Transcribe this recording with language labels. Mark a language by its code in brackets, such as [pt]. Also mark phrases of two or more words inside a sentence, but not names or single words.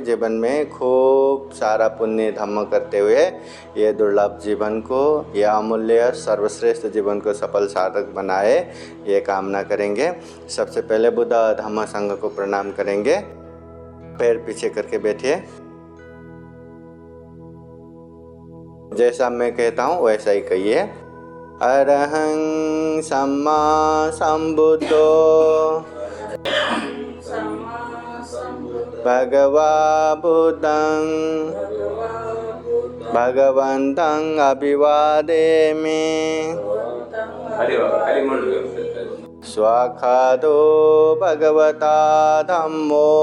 [hi] जीवन में खूब सारा पुण्य धम्म करते हुए ये दुर्लभ जीवन को, यह अमूल्य सर्वश्रेष्ठ जीवन को सफल सार्थक बनाए, ये कामना करेंगे। सबसे पहले बुद्ध धम्म संघ को प्रणाम करेंगे। पैर पीछे करके बैठिए। जैसा मैं कहता हूँ वैसा ही कहिए। [pi] अरहं सम्मा संबुद्धो भगवा बुद्धं भगवन्तं अभिवादेमि स्वाखादो भगवता धम्मो